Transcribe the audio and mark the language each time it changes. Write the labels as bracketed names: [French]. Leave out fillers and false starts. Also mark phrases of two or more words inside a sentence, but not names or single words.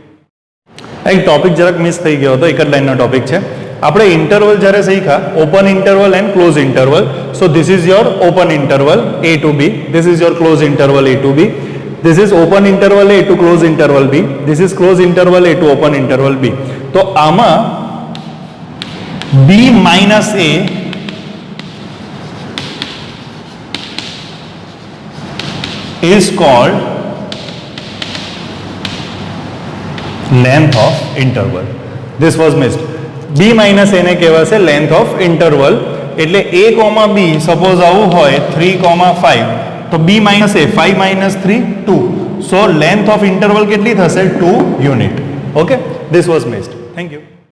[Gujarati] એક ટોપિક જરાક મિસ થઈ ગયો હતો, એક જ લાઈનનો ટોપિક છે. આપણે ઇન્ટરવલ જ્યારે શીખ્યા, [English] open interval and close interval. so this is your open interval A to B, this is your close interval A to B, this is open interval A to close interval B, this is close interval A to open interval B. [Gujarati] તો આમાં [English] B minus A is called length of interval. This was missed. B minus A [Gujarati] ને કહેવાશે [English] length of interval. [Gujarati] એટલે A, B સપોઝ આવું હોય 3, 5 તો [English] B minus A 5 minus 3 [Gujarati] 2. [English] So length of interval [Gujarati] કેટલી થશે? [English] 2 unit. Okay, this was missed. Thank you.